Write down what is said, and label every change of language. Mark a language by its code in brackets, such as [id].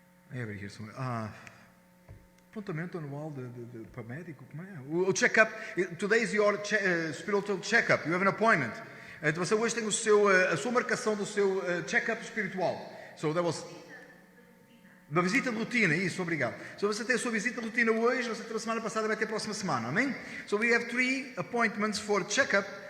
[en] I have it here somewhere. [pt] Apontamento anual para médico, como é? O check-up. [en] Today is your spiritual check-up. You have an appointment. [pt] Então você hoje tem a sua marcação do seu check-up espiritual. [en] So that was [pt] uma visita de rotina, isso, obrigado. So você tem a sua visita de rotina hoje, você teve a semana passada, vai ter a próxima semana, amém? [en] So we have 3 appointments for check-up.